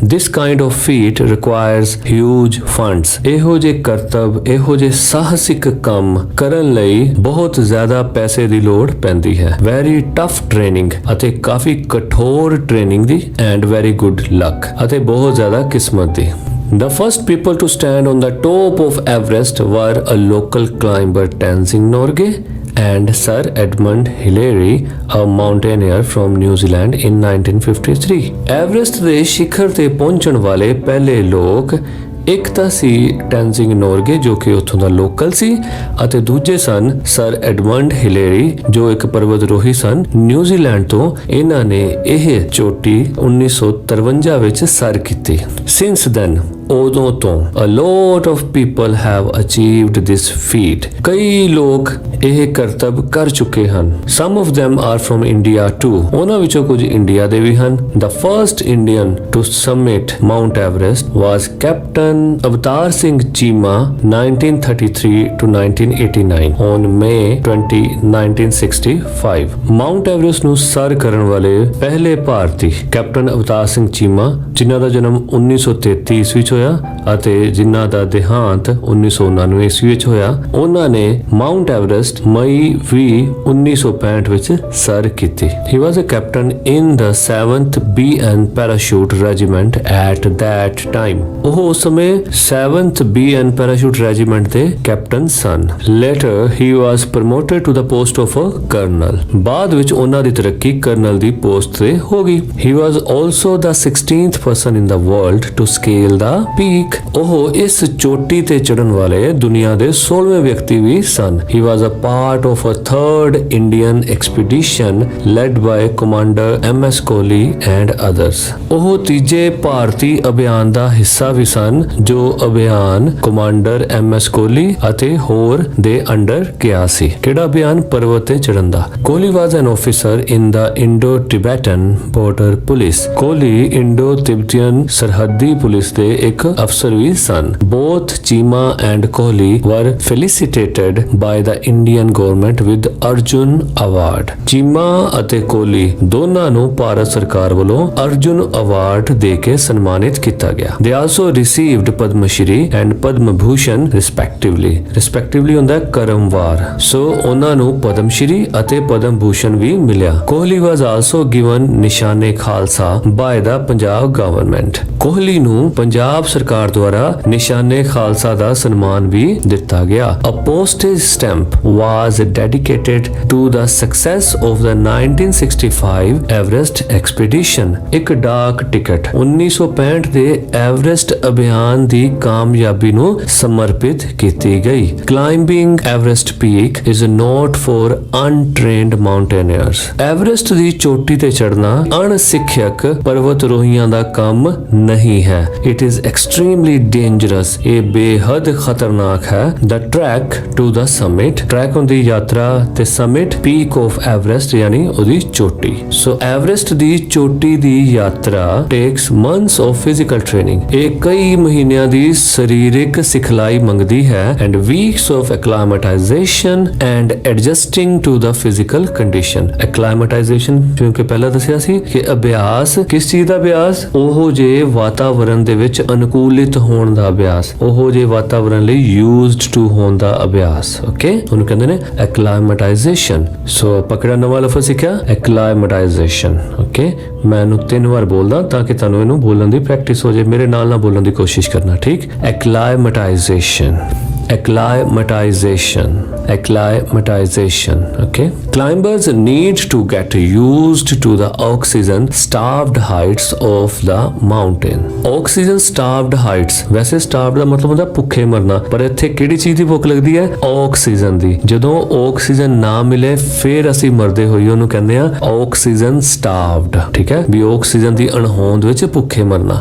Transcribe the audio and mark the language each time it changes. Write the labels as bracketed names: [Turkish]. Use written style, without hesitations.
[English] This kind of feat requires huge funds, [Punjabi] ਇਹੋ ਜਿਹੇ ਕਰਤੱਵ, ਇਹੋ ਜਿਹੇ ਸਾਹਸਿਕ ਕੰਮ ਕਰਨ ਲਈ ਬਹੁਤ ਜ਼ਿਆਦਾ ਪੈਸੇ ਦੀ ਲੋੜ ਪੈਂਦੀ ਹੈ। [English] very tough training, [Punjabi] ਅਤੇ ਕਾਫੀ ਕਠੋਰ training ਦੀ, [English] and very good luck, [Punjabi] ਅਤੇ ਬਹੁਤ ਜ਼ਿਆਦਾ ਕਿਸਮਤ ਦੀ। [English] The first people to stand on the top of Everest were a local climber Tenzing Norgay and Sir Edmund Hillary, a mountaineer from New Zealand in 1953. [Punjabi] Everest ਦੇ ਸਿਖਰ ਤੇ ਪਹੁੰਚਣ ਵਾਲੇ ਪਹਿਲੇ ਲੋਕ ਇੱਕ ਤਾਂ ਸੀ ਟੈਂਜ਼ਿੰਗ ਨੋਰਗੇ ਜੋ ਕਿ ਉੱਥੋਂ ਦਾ ਲੋਕਲ ਸੀ, ਅਤੇ ਦੂਜੇ ਸਨ ਸਰ ਐਡਮੰਡ ਹਿਲੇਰੀ ਜੋ ਇੱਕ ਪਰਬਤਰੋਹੀ ਸਨ ਨਿਊਜ਼ੀਲੈਂਡ ਤੋਂ। ਇਹਨਾਂ ਨੇ ਇਹ ਚੋਟੀ 1953 ਵਿੱਚ ਸਰ ਕੀਤੀ। [English] since then, [Punjabi] ਉਦੋਂ ਤੋਂ [English] a lot of people have achieved this feat, [Punjabi] ਕਈ ਲੋਕ ਇਹ ਕਰਤੱਵ ਕਰ ਚੁੱਕੇ ਹਨ। [English] Some of them are from India too, [Punjabi] ਉਹਨਾਂ ਵਿੱਚੋਂ ਕੁਝ ਇੰਡੀਆ ਦੇ ਵੀ ਹਨ। [English] The first Indian to summit Mount Everest was Captain Avatar Singh Cheema, 1933 to 1989 on May 20, 1965। [Punjabi] Mount Everest ਨੂੰ ਸਰ ਕਰਨ ਵਾਲੇ ਪਹਿਲੇ ਭਾਰਤੀ ਕੈਪਟਨ ਅਵਤਾਰ ਸਿੰਘ ਚੀਮਾ, ਜਿਨ੍ਹਾਂ ਦਾ ਜਨਮ 1933 ਈਸਵੀ ਵਿੱਚ ਹੋਇਆ ਅਤੇ ਜਿਨ੍ਹਾਂ ਦਾ ਦੇਹਾਂਤ 1999 ਈਸਵੀ ਵਿੱਚ ਹੋਇਆ, ਉਹਨਾਂ ਨੇ ਮਾਊਂਟ ਐਵਰੈਸਟ ਮਈ 20, 1965 ਵਿੱਚ ਸਰ ਕੀਤੀ। [English] He was a captain in the 7th BN Parachute Regiment at that time। [Punjabi] ਉਹ ਉਸ ਸਮੇਂ 7th BN Parachute Regiment ਦੇ captain son. [English] Later he was promoted to the post of a colonel। [Punjabi] ਬਾਅਦ ਵਿੱਚ ਉਹਨਾਂ ਦੀ ਤਰੱਕੀ ਕਰਨਲ ਦੀ post ਤੇ ਹੋ ਗਈ। [English] He was also the 16th person in the world to scale the peak। [Punjabi] ਉਹ ਇਸ ਚੋਟੀ ਤੇ ਚੜਨ ਵਾਲੇ ਦੁਨੀਆ ਦੇ 16ਵੇਂ ਵਿਅਕਤੀ ਵੀ ਸਨ। [English] He was a part of a third Indian expedition led by Commander MS Kohli and others। [Punjabi] ਉਹ ਤੀਜੇ ਭਾਰਤੀ ਅਭਿਆਨ ਦਾ ਹਿੱਸਾ ਵੀ ਸਨ ਜੋ ਅਭਿਆਨ ਕਮਾਂਡਰ MS ਕੋਹਲੀ ਅਤੇ ਹੋਰ ਦੇ ਅੰਡਰ ਗਿਆ ਸੀ। ਕਿਹੜਾ ਅਭਿਆਨ? ਪਰਵਤ ਤੇ ਚੜਨ ਦਾ। [English] Kohli was an officer in the Indo-Tibetan border police। [Punjabi] Kohli Indo ਤਿਬਤੀਅਨ ਸਰਹੱਦੀ ਪੁਲਿਸ ਦੇ ਇੱਕ ਅਫਸਰ ਵੀ ਸਨ। [English] Both Cheema and Kohli were felicitated by the Indian government with Arjun Award। [Punjabi] Cheema ਅਤੇ ਕੋਹਲੀ ਦੋਨਾਂ ਨੂੰ ਭਾਰਤ ਸਰਕਾਰ ਵੱਲੋਂ ਅਰਜੁਨ ਅਵਾਰਡ ਦੇ ਕੇ ਸਨਮਾਨਿਤ ਕੀਤਾ ਗਿਆ। [English] They also received Padma Shri and Padma Bhushan respectively। [Punjabi] respectively ਹੁੰਦਾ ਕਰਮਵਾਰ। ਸੋ ਉਹਨਾਂ ਨੂੰ ਪਦਮ ਸ਼੍ਰੀ ਅਤੇ ਪਦਮ ਭੂਸ਼ਣ ਵੀ ਮਿਲਿਆ। [English] Kohli was also given Nishane Khalsa by the Punjab government. [Punjabi] Kohli ਨੂੰ ਪੰਜਾਬ ਸਰਕਾਰ ਦੁਆਰਾ ਨਿਸ਼ਾਨੇ ਖਾਲਸਾ ਦਾ ਸਨਮਾਨ ਵੀ ਦਿੱਤਾ ਗਿਆ। [English] A postage stamp was dedicated to the success of the 1965 Everest expedition। [Punjabi] ਇੱਕ ਡਾਕ ਟਿਕਟ 1965 ਦੇ ਐਵਰੈਸਟ ਅਭਿਆਨ ਦੀ ਕਾਮਯਾਬੀ ਨੂੰ ਸਮਰਪਿਤ ਕੀਤੀ ਗਈ। [English] Climbing Everest peak is not for untrained mountaineers। [Punjabi] Everest ਦੀ ਚੋਟੀ ਤੇ ਚੜਨਾ ਅਣਸਿੱਖਿਅਕ ਪਰਵਤ ਰੋਹੀਆਂ ਦਾ ਕੰਮ ਨਹੀਂ ਹੈ। [English] It is extremely dangerous। [Punjabi] ਇਹ ਬੇਹੱਦ ਖਤਰਨਾਕ ਹੈ। [English] The trek to the summit। [Punjabi] Track ਹੁੰਦੀ ਯਾਤਰਾ ਤੇ summit peak of Everest ਯਾਨੀ ਉਹਦੀ ਚੋਟੀ। ਸੋ ਐਵਰੈਸਟ ਦੀ ਚੋਟੀ ਦੀ ਯਾਤਰਾ [English] takes months of physical training। [Punjabi] ਇਹ ਕਈ ਮਹੀਨਿਆਂ ਦੀ ਸਰੀਰਕ ਸਿਖਲਾਈ ਮੰਗਦੀ ਹੈ [English] and weeks of acclimatization and adjusting to the physical condition। [Punjabi] acclimatization ਕਿਉਂਕਿ ਪਹਿਲਾਂ ਦੱਸਿਆ ਸੀ ਕਿ ਅਭਿਆਸ ਕਿਸ ਚੀਜ਼ ਦਾ ਅਭਿਆਸ? ਉਹ ਜੇ ਵਾਤਾਵਰਣ ਦੇ ਵਿੱਚ ਅਨੁਕੂਲਿਤ ਹੋਣ ਦਾ ਅਭਿਆਸ, ਉਹ ਜੇ ਵਾਤਾਵਰਣ ਲਈ used to ਹੋਣ ਦਾ ਅਭਿਆਸ। ਓਕੇ, ਉਹਨੂੰ ਕਹਿੰਦੇ ਨੇ acclimatization। ਸੋ ਪਕੜਾ ਨਵਾਂ ਲਫ਼ਜ਼ ਸਿੱਖਿਆ acclimatization। ਓਕੇ, ਮੈਂ ਇਹਨੂੰ 3 ਵਾਰ ਬੋਲਦਾ ਤਾਂ ਕਿ ਤੁਹਾਨੂੰ ਇਹਨੂੰ ਬੋਲਣ ਦੀ ਪ੍ਰੈਕਟਿਸ ਹੋ ਜਾਏ। ਮੇਰੇ ਨਾਲ ਬੋਲਣ ਦੀ ਕੋਸ਼ਿਸ਼ ਕਰਨਾ, ਠੀਕ? [English] acclimatization, acclimatization, acclimatization। okay, climbers need to get used to the oxygen starved heights of the mountain। oxygen starved heights, [Punjabi] ਵੈਸੇ starved ਦਾ ਮਤਲਬ ਹੁੰਦਾ ਭੁੱਖੇ ਮਰਨਾ, ਪਰ ਇੱਥੇ ਕਿਹੜੀ ਚੀਜ਼ ਦੀ ਭੁੱਖ ਲੱਗਦੀ ਹੈ? ਆਕਸੀਜਨ ਦੀ। ਜਦੋਂ ਆਕਸੀਜਨ ਨਾ ਮਿਲੇ ਫਿਰ ਅਸੀਂ ਮਰਦੇ ਹੋਈਏ ਉਹਨੂੰ ਕਹਿੰਦੇ ਆ ਆਕਸੀਜਨ starved। ਠੀਕ ਹੈ, ਵੀ ਆਕਸੀਜਨ ਦੀ ਅਣਹੋਂਦ ਵਿੱਚ ਭੁੱਖੇ ਮਰਨਾ।